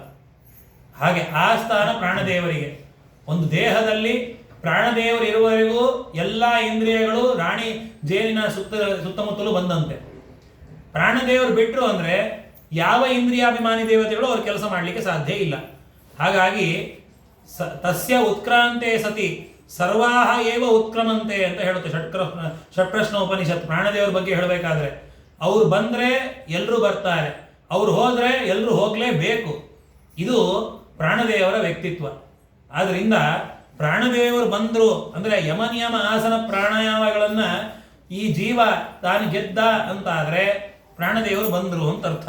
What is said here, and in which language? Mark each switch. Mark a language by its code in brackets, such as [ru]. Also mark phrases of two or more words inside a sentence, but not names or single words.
[kn] ಹಾಗೆ ಆ ಸ್ಥಾನ ಪ್ರಾಣದೇವರಿಗೆ. ಒಂದು ದೇಹದಲ್ಲಿ ಪ್ರಾಣದೇವರು ಇರುವವರೆಗೂ ಎಲ್ಲ ಇಂದ್ರಿಯಗಳು ರಾಣಿ ಜೇನಿನ ಸುತ್ತಮುತ್ತಲೂ ಬಂದಂತೆ. ಪ್ರಾಣದೇವರು ಬಿಟ್ಟರು ಅಂದರೆ ಯಾವ ಇಂದ್ರಿಯಾಭಿಮಾನಿ ದೇವತೆಗಳು ಅವ್ರ ಕೆಲಸ ಮಾಡಲಿಕ್ಕೆ ಸಾಧ್ಯ ಇಲ್ಲ. ಹಾಗಾಗಿ [sa] ತಸ್ಯ ಉತ್ಕ್ರಾಂತೆ ಸತಿ ಸರ್ವಾಹ ಏವ ಉತ್ಕ್ರಮಂತೆ [kn] ಅಂತ ಹೇಳುತ್ತೆ ಷಟ್ಪ್ರಶ್ನ ಉಪನಿಷತ್. ಪ್ರಾಣದೇವರ ಬಗ್ಗೆ ಹೇಳಬೇಕಾದ್ರೆ ಅವ್ರು ಬಂದರೆ ಎಲ್ಲರೂ ಬರ್ತಾರೆ, ಅವ್ರು ಹೋದರೆ ಎಲ್ಲರೂ ಹೋಗಲೇಬೇಕು. ಇದು ಪ್ರಾಣದೇವರ ವ್ಯಕ್ತಿತ್ವ. ಆದ್ದರಿಂದ ಪ್ರಾಣದೇವರು ಬಂದರು ಅಂದರೆ ಯಮ, ನಿಯಮ, ಆಸನ, ಪ್ರಾಣಾಯಾಮಗಳನ್ನು ಈ ಜೀವ ತಾನು ಗೆದ್ದ ಅಂತಾದರೆ ಪ್ರಾಣದೇವರು ಬಂದರು ಅಂತ ಅರ್ಥ.